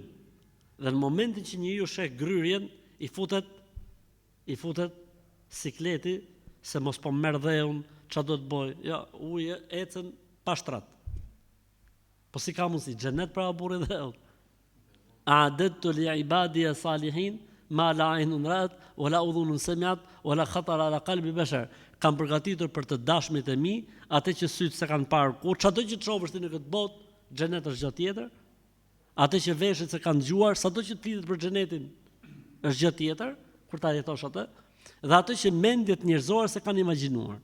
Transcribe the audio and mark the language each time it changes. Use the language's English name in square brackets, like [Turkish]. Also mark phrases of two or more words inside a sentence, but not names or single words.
[Albanian] Dhe në momentin që njeriu sheh gryrjen, i futet sikleti se mos po merr dheun, ç'a do të bëj? Ja, ujë ecën pa shtrat. Po si ka mundsi xhenet pra burri dheun? [Arabic] أعددت لعبادي الصالحين ما لا عين رأت ولا أذن سمعت ولا خطر على قلب بشر. [Albanian] Kam përgatitur për të dashmit e mi, atë që sytë se kanë parë kur, çdo që të shohësh ti në këtë botë, xhenet është gjë tjetër. Atë që veshët se kanë dëgjuar, sado që të flitet për xhenetin, është gjë tjetër, kur ta jetosh atë, dhe atë që mendjet njerëzore se kanë imagjinuar.